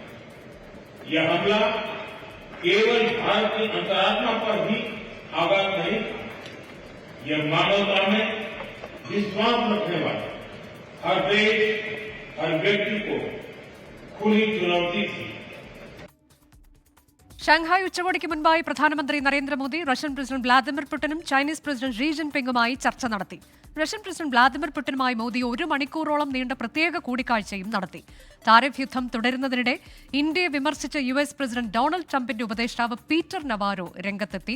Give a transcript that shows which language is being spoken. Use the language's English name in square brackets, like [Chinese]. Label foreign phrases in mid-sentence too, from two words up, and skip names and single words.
[Hindi] यह हमला केवल भारत की अंतरात्मा पर ही आघात नहीं था, यह मानवता में विश्वास रखने वाले हर देश, हर व्यक्ति को खुली चुनौती थी. [Malayalam] ഷാങ്ഹായ് ഉച്ചകോടിക്ക് മുൻപായി പ്രധാനമന്ത്രി നരേന്ദ്രമോദി റഷ്യൻ പ്രസിഡന്റ് വ്ളാദിമിർ പുടിനും ചൈനീസ് പ്രസിഡന്റ് ഷീ ജിൻപിങ്ങുമായി ചർച്ച നടത്തി. റഷ്യൻ പ്രസിഡന്റ് വ്ളാദിമിർ പുടിനുമായി മോദി 1 മണിക്കൂറോളം നീണ്ട പ്രത്യേക കൂടിക്കാഴ്ചയും നടത്തി. താരിഫ് യുദ്ധം തുടരുന്നതിനിടെ ഇന്ത്യയെ വിമർശിച്ച US പ്രസിഡന്റ് ഡൊണാൾഡ് ട്രംപിന്റെ ഉപദേഷ്ടാവ് പീറ്റർ നവാരോ രംഗത്തെത്തി.